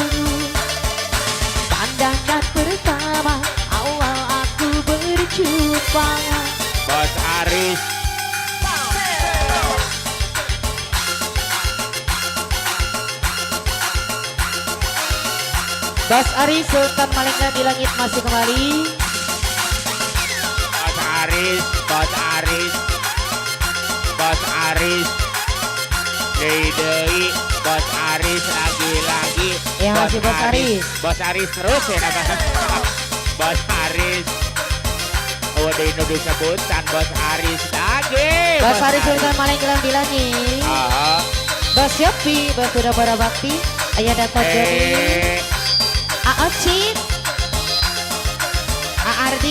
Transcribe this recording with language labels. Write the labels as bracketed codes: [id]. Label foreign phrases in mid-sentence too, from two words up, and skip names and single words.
[id] Pandangan pertama awal aku berjumpa. Bos Aris, Bos Aris Sultan Malenggang di langit masih kembali. Bos Aris, Bos Aris, Bos Aris, Deui, Bos Aris lagi-lagi. Ya, masih Bos Aris. Bos Aris terus ya namanya. Bos Aris. Oh, di Indonesia sebutan Bos Aris lagi. Bos Aris Sultan Malenggang di langit. Ah, Bos Yopi, Bos Sudah Bara Bakti, Ayah Dato Joni, Aocit, Ardi.